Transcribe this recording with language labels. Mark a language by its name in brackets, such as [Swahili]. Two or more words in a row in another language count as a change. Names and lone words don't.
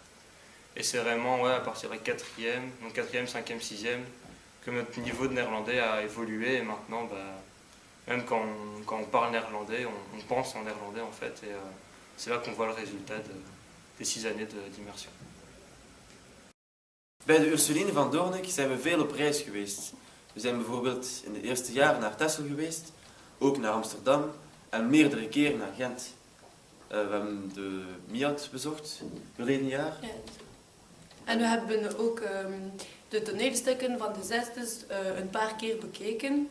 [French] Et c'est vraiment à partir de la 4e, donc 4e, 5e, 6e, que notre niveau de néerlandais a évolué. Et maintenant, même quand on parle néerlandais, on pense en néerlandais en fait. Et c'est là qu'on voit le résultat des 6 années d'immersion. [Dutch] Bij de Ursulinen van Doornik zijn we veel op reis geweest. We zijn bijvoorbeeld in de eerste jaren naar Texel geweest, ook naar Amsterdam en meerdere keren naar Gent. We hebben de MIAT bezocht verleden jaar. Ja. En we hebben ook de toneelstukken van de zesdes een paar keer bekeken.